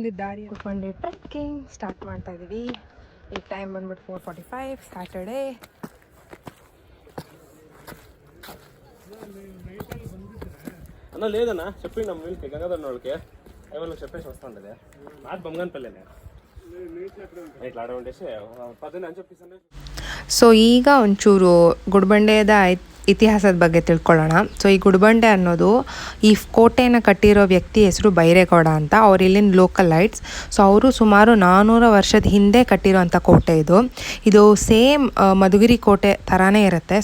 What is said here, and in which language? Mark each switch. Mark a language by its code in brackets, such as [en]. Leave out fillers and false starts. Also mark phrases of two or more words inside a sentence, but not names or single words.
[kn] ಬಂದಿದ್ದ ದಾರಿ ಕುತ್ಕೊಂಡು [en] trekking start [kn] ಮಾಡ್ತಾ ಇದೀವಿ. ಈ ಟೈಮ್ ಬಂದ್ಬಿಟ್ಟು 4:45 ಸ್ಯಾಟರ್ಡೇ. [te] అన్న లేదన్నా చెప్పిండు వీళ్ళకి గంగాధర్ వాళ్ళకి ఏమన్నా చెప్పేసి వస్తూ ఉంటుంది నాకు బొమ్మగనపల్లినే ఇట్లా ఆడ ఉండేసి పదని అని చెప్పేసి. [kn] ಸೊ ಈಗ ಒಂಚೂರು ಗುಡಿಬಂಡೆದ ಇತಿಹಾಸದ ಬಗ್ಗೆ ತಿಳ್ಕೊಳ್ಳೋಣ. ಸೊ ಈ ಗುಡಿಬಂಡೆ ಅನ್ನೋದು ಈ ಕೋಟೆಯನ್ನು ಕಟ್ಟಿರೋ ವ್ಯಕ್ತಿ ಹೆಸರು ಬೈರೇಗೌಡ ಅಂತ. ಅವ್ರು ಇಲ್ಲಿನ [en] local lights. [kn] ಸೊ ಅವರು ಸುಮಾರು 400 ವರ್ಷದ ಹಿಂದೆ ಕಟ್ಟಿರೋಂಥ ಕೋಟೆ ಇದು. ಇದು ಸೇಮ್ ಮಧುಗಿರಿ ಕೋಟೆ ಥರನೇ ಇರುತ್ತೆ.